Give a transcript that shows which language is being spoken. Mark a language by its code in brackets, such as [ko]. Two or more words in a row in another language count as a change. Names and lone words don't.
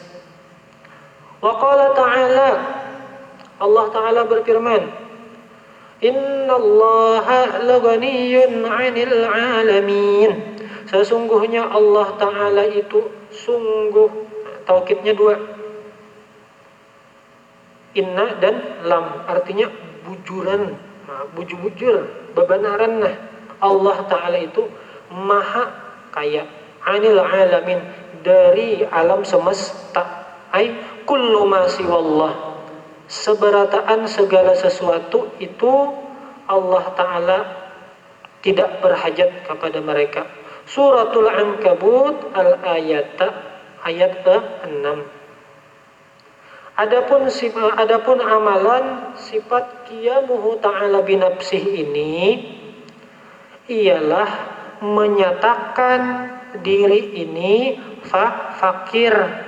[ar] وقال تعالى, [id] Allah Ta'ala berfirman, [ar] إن الله لغني عن العالمين, [id] sesungguhnya Allah Ta'ala itu sungguh, taukidnya dua, inna dan lam, [bjn] artinya bujuran, bujur bebenaran. [id] Allah Ta'ala itu maha kaya, [ar] عن العالمين, [id] dari alam semesta, [ar] كل ما سوى الله, [id] seberataan segala sesuatu itu Allah Ta'ala tidak berhajat kepada mereka. Suratul Ankabut al-ayat ayat ke-6. Adapun amalan sifat [ar] قيامه تعالى بنفسه [id] ini ialah menyatakan diri ini fakir.